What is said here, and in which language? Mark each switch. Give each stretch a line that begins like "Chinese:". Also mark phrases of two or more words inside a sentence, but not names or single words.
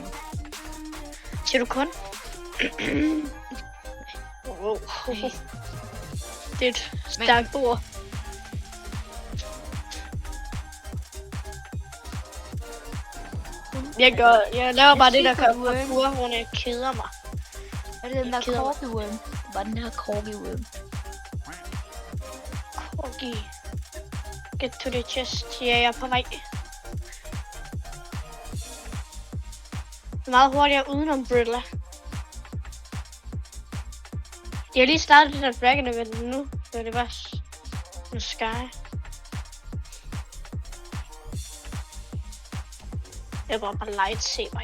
Danish: Siger du kun? Det er et stærkt ord. Jeg laver bare det, der kan parkour, hvor jeg keder mig. Er det den der corgi worm? Bare den der corgi worm.
English: Corgi. Get to the chest.
Danish: Ja, jeg er på vej. Meget hurtigere uden umbrella. Jeg har lige startet det der Dragon Event nu, så det var nu Sky. Jeg bruger bare lightsaber.